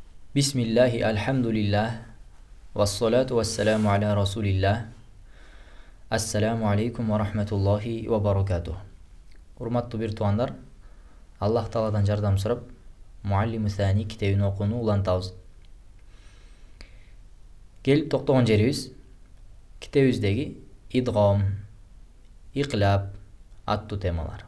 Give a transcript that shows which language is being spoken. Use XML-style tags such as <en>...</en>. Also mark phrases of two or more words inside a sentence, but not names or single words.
<ar>بسم الله، الحمد لله، والصلاة والسلام على رسول الله. السلام عليكم ورحمة الله وبركاته.</ar> <ky>Урматтуу бир туугандар, Аллах Тааладан жардам сурап, Муаллиму Сани китебин окууну улантабыз. Келип токтогон жерибиз китебибиздеги идгам, иqlab аттуу темалар.</ky>